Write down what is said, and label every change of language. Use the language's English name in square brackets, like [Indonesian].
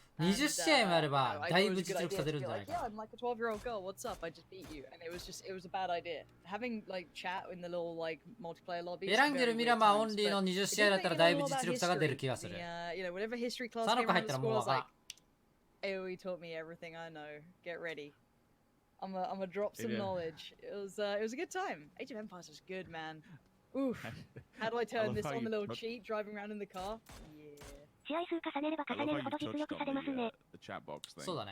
[Japanese] 20試合もあればだいぶ実力差出るんじゃないか。 [English] Yeah, I'm like a 12-year-old girl. What's up? I just beat you, and it was a bad idea. Having like chat in the little like multiplayer lobbies. [Japanese] エランゲルミラマーオンリーの20試合だったらだいぶ実力差が出る気がする。 [English] Whatever history class [Japanese] サノカ入ったらもうわからん。 [English] AOE taught me everything I know. Get ready. I'm a drop some knowledge. It was a good time. Age of Empires was good, man. Oof. How do I turn this on the little cheat driving around in the car? Yeah. I love how you touched on the chat box thing.